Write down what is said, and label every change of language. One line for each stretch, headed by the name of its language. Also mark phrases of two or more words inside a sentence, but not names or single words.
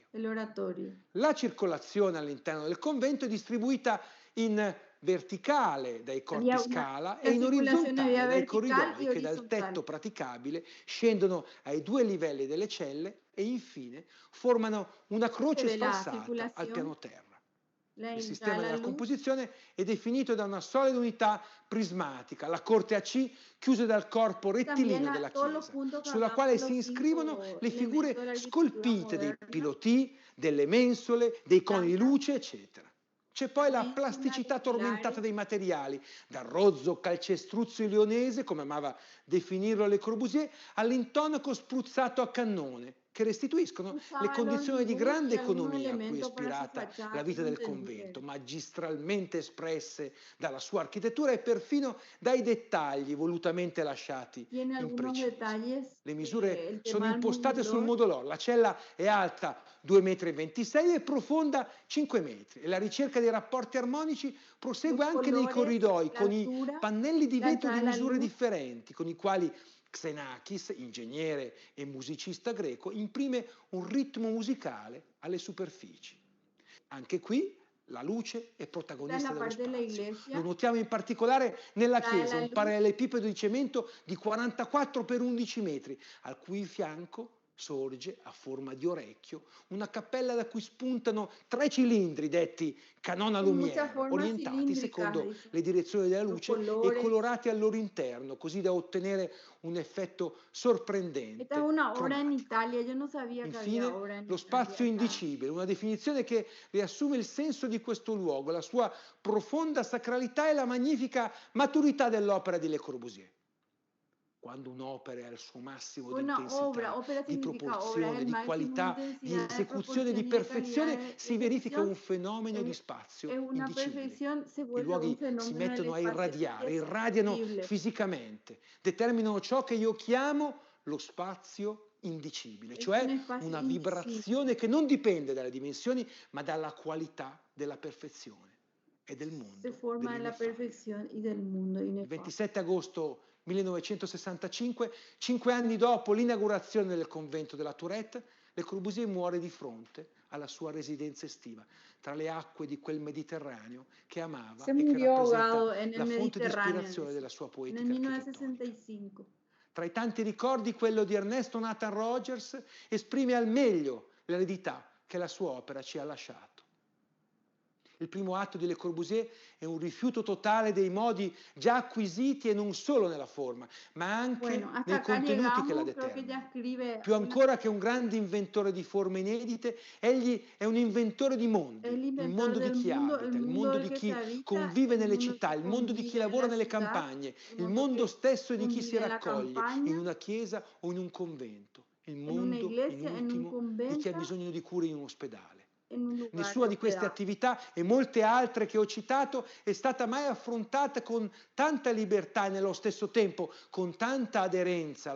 Italian: La circolazione all'interno del convento è distribuita in verticale dai corpi
Spanish: Había una
Italian: scala e in articulazione via orizzontale dai
Spanish: vertical
Italian: corridoi e che dal tetto orizzontale. praticabile scendono ai 2 livelli delle celle e infine formano una
Spanish: Se
Italian: croce
Spanish: ve la
Italian: sfalsata al
Spanish: articulación,
Italian: piano terra.
Spanish: la
Italian: Il
Spanish: entrada
Italian: sistema
Spanish: de la
Italian: della
Spanish: luz,
Italian: composizione è definito da una solida unità prismatica, la corte AC, chiusa dal corpo
Spanish: también
Italian: rettilineo della
Spanish: todos los
Italian: chiesa,
Spanish: puntos que
Italian: sulla
Spanish: hablamos
Italian: quale
Spanish: de
Italian: si
Spanish: los
Italian: iscrivono
Spanish: 5
Italian: le
Spanish: elementos de
Italian: figure
Spanish: la arquitectura
Italian: scolpite dei
Spanish: moderna,
Italian: pilotì, delle mensole, dei coni di
Spanish: plantas,
Italian: luce, eccetera. C'è poi la
Spanish: también encima
Italian: plasticità
Spanish: de
Italian: tormentata
Spanish: pilares,
Italian: dei materiali, dal rozzo calcestruzzo ilionese, come amava definirlo Le Corbusier, all'intonaco spruzzato a cannone, che restituiscono le
Spanish: usaba los
Italian: condizioni di
Spanish: luz
Italian: grande
Spanish: y algunos
Italian: economia a cui è
Spanish: elementos para su
Italian: ispirata
Spanish: fachada
Italian: la vita del
Spanish: inentendibles.
Italian: convento, magistralmente espresse dalla sua architettura e perfino dai dettagli volutamente lasciati
Spanish: Tiene algunos
Italian: imprecisi.
Spanish: detalles,
Italian: Le misure
Spanish: el
Italian: sono
Spanish: tema del
Italian: impostate sul
Spanish: modulor,
Italian: modolor, la cella è alta 2,26 m e profonda 5 metri e la ricerca dei rapporti armonici prosegue
Spanish: los
Italian: anche nei
Spanish: colores,
Italian: corridoi
Spanish: la
Italian: con i
Spanish: altura,
Italian: pannelli di
Spanish: la
Italian: vetro
Spanish: entrada
Italian: di
Spanish: de la
Italian: misure
Spanish: luz.
Italian: differenti, con i quali Xenakis, ingegnere e musicista greco, imprime un ritmo musicale alle superfici. Anche qui la luce è
Spanish: Esta es
Italian: protagonista
Spanish: la
Italian: dello
Spanish: parte de la
Italian: spazio. Lo
Spanish: iglesia,
Italian: notiamo in particolare nella
Spanish: trae
Italian: chiesa,
Spanish: la
Italian: un
Spanish: luz, parallelepipedo di cemento di 44 per 11 metri, al cui fianco sorge, a forma di orecchio, una cappella da cui spuntano 3 cilindri detti canona con muchas lumière, formas
Italian: orientati
Spanish: cilíndricas,
Italian: secondo
Spanish: dice,
Italian: le direzioni della
Spanish: los
Italian: luce e
Spanish: colores.
Italian: colorati al loro interno, così da ottenere un effetto
Spanish: Esta es
Italian: sorprendente,
Spanish: una obra en
Italian: cromatico.
Spanish: Italia, yo no sabía que había
Italian: Infine,
Spanish: obra en
Italian: lo
Spanish: Italia
Italian: spazio
Spanish: acá.
Italian: indicibile, una definizione che riassume il senso di questo luogo, la sua profonda sacralità e la magnifica maturità dell'opera di Le Corbusier. Quando un'opera è al suo massimo di
Spanish: Una obra,
Italian: intensità,
Spanish: ópera
Italian: di
Spanish: significa obra, es
Italian: proporzione,
Spanish: el
Italian: di
Spanish: máximo de
Italian: qualità, di
Spanish: intensidad, de
Italian: esecuzione, di
Spanish: proporción y de calidad
Italian: perfezione,
Spanish: de
Italian: si verifica
Spanish: ejecución.
Italian: un fenomeno di spazio
Spanish: Es una
Italian: indicibile.
Spanish: perfección, se
Italian: I
Spanish: vuelve un
Italian: luoghi si
Spanish: fenómeno del
Italian: mettono a
Spanish: espacio
Italian: irradiare, irradiano
Spanish: indescriptible.
Italian: fisicamente, determinano ciò che io chiamo lo spazio indicibile,
Spanish: Es
Italian: cioè
Spanish: un espacio
Italian: una
Spanish: indecible.
Italian: vibrazione che non dipende dalle dimensioni, ma dalla qualità della perfezione e del
Spanish: Se
Italian: mondo
Spanish: forma en la
Italian: dell'ineffabile.
Spanish: perfección y del mundo
Italian: Il
Spanish: inefable.
Italian: 27 agosto 1965, 5 anni dopo l'inaugurazione del convento della Tourette, Le Corbusier muore di fronte alla sua residenza estiva, tra le acque di quel Mediterraneo che amava
Spanish: Se
Italian: e che
Spanish: murió
Italian: rappresenta
Spanish: ahogado en el
Italian: la fonte di
Spanish: Mediterráneo,
Italian: ispirazione
Spanish: dice,
Italian: della sua
Spanish: en el
Italian: poetica architettonica.
Spanish: 1965.
Italian: Tra i tanti ricordi, quello di Ernesto Nathan Rogers esprime al meglio l'eredità che la sua opera ci ha lasciato. Il primo atto di Le Corbusier è un rifiuto totale dei modi già acquisiti e non solo nella forma, ma anche
Spanish: Bueno, hasta
Italian: nei
Spanish: acá
Italian: contenuti che la
Spanish: llegamos, creo que ya
Italian: determinano.
Spanish: escribe
Italian: Più
Spanish: una,
Italian: ancora che un grande inventore di forme inedite, egli è un inventore di
Spanish: el
Italian: mondi, il
Spanish: inventor
Italian: mondo di
Spanish: del
Italian: chi
Spanish: mundo,
Italian: abita,
Spanish: el
Italian: il
Spanish: mundo
Italian: mondo
Spanish: del
Italian: di
Spanish: que se
Italian: chi
Spanish: habita,
Italian: convive
Spanish: el
Italian: nelle
Spanish: mundo
Italian: città,
Spanish: que
Italian: il mondo di chi
Spanish: convive en
Italian: lavora
Spanish: la
Italian: nelle
Spanish: ciudad,
Italian: campagne,
Spanish: el
Italian: il
Spanish: mundo
Italian: mondo
Spanish: que
Italian: stesso di chi si
Spanish: convive en la
Italian: raccoglie in
Spanish: campaña,
Italian: una chiesa o in un convento, il
Spanish: en una
Italian: mondo, in
Spanish: iglesia, en un
Italian: ultimo, di chi ha
Spanish: convento,
Italian: bisogno di cure in un ospedale.
Spanish: en un lugar de
Italian: Nessuna di queste
Spanish: hospedaje.
Italian: attività e molte altre che ho citato è stata mai affrontata con tanta libertà e nello stesso tempo con tanta aderenza